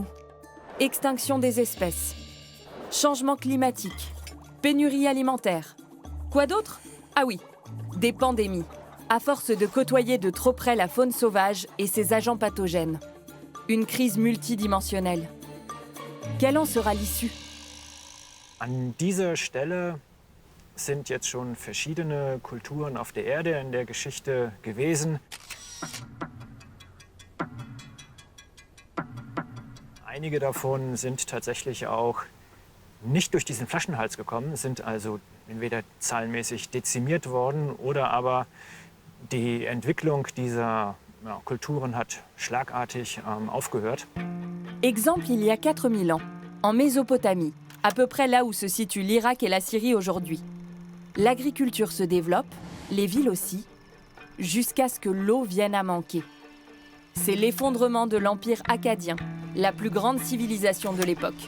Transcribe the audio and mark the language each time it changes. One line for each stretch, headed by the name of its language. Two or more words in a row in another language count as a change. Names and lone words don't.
French: Extinction des espèces, changement climatique, pénurie alimentaire. Quoi d'autre? Ah oui, des pandémies, à force de côtoyer de trop près la faune sauvage et ses agents pathogènes. Une crise multidimensionnelle. Quelle en sera l'issue?
German: An dieser Stelle sind jetzt schon verschiedene Kulturen auf der Erde in der Geschichte gewesen. Einige davon sind tatsächlich auch nicht durch diesen Flaschenhals gekommen, sind also entweder zahlenmäßig dezimiert worden oder aber die Entwicklung dieser Kulturen hat schlagartig aufgehört.
French: Exemple il y a 4000 ans, en Mésopotamie, à peu près là où se situent l'Irak et la Syrie aujourd'hui. L'agriculture se développe, les villes aussi, jusqu'à ce que l'eau vienne à manquer. C'est l'effondrement de l'Empire akkadien, la plus grande civilisation de l'époque.